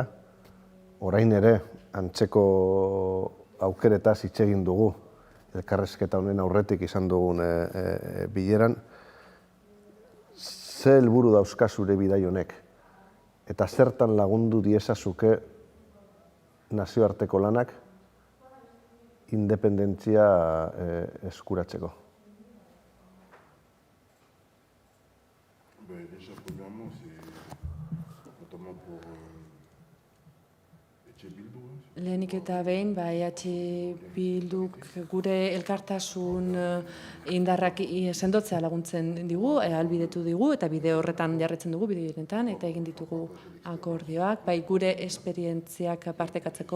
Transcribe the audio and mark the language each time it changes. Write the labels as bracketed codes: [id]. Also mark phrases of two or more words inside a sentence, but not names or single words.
[eu] Orain ere, antzeko aukeretaz hitz egin dugu, elkarrezketa honen aurretik izan dugun bileran. Ze helburu dauzka zure bidai honek? Eta zertan lagundu diezazuke nazioarteko lanak independentzia eskuratzeko? [fr] Déjà, premièrement, c'est notamment pour Etxe Bildu. [eu] Lehenik eta behin, Bilduk gure elkartasun indarrak sendotzea laguntzen digu, ahalbidetu digu, eta bide horretan jarretzen dugu, bide horretan, eta egin ditugu akordioak, gure esperientziak partekatzeko,